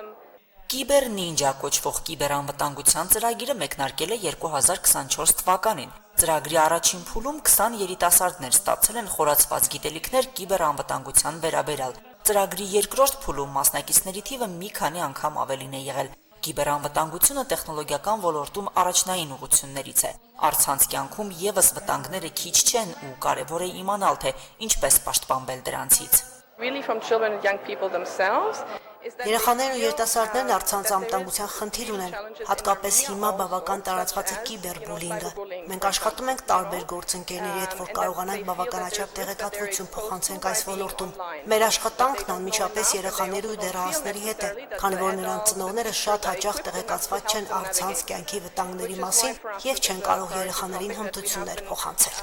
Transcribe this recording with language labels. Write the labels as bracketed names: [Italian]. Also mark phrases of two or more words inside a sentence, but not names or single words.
[Armenian] Կիբեր նինջա կոչվող կիբերանվտանգության ծրագիրը մեկնարկել է 2024 թվականին։ Ծրագրի առաջին փուլում 20 երիտասարդներ ստացել են խորացված գիտելիքներ կիբերանվտանգության վերաբերյալ։ Ծրագրի երկրորդ փուլում մասնակիցների թիվը մի քանի անգամ ավելին է եղել։ Կիբերանվտանգությունը տեխնոլոգիական ոլորտում առաջնային ուղղություններից է։ Առցանց կյանքում եւս վտանգները քիչ չեն ու կարևոր է իմանալ, թե ինչպես պաշտպանվել դրանցից։ [English] Really from children and young people themselves. [Armenian] Երեխաներն ու երիտասարդներն առցանց անվտանգության խնդիր ունեն, հատկապես հիմա բավական տարածված է կիբերբուլինգը։ Մենք աշխատում ենք տարբեր գործընկերների հետ, որ կարողանանք բավականաչափ տեղեկատվություն փոխանցենք այս ոլորտում։ Մեր աշխատանքն անմիջապես երեխաների ու դեռահասների հետ է, քանի որ նրանց ծնողները շատ հաճախ տեղեկացված չեն առցանց կյանքի վտանգների մասին եւ չեն կարող երեխաներին հմտություններ փոխանցել։